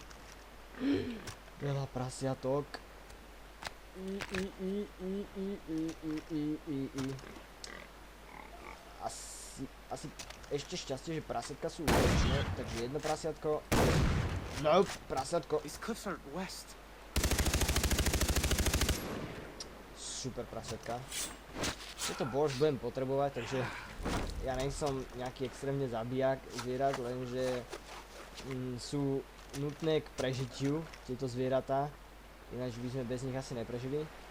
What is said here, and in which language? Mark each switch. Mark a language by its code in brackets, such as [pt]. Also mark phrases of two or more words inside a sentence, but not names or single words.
[sk] Veľa prasiatok. Asi ešte šťastie, že prasiatka sú útočné, takže jedno prasiatko. No, prasiatko. [en] These cliffs aren't west. [sk] Super prasiatka. Tieto bož budem potrebovať, takže ja nejsom nejaký extrémne zabijak zvierat, lenže sú nutné k prežitiu tieto zvieratá, ináč by sme bez nich asi neprežili.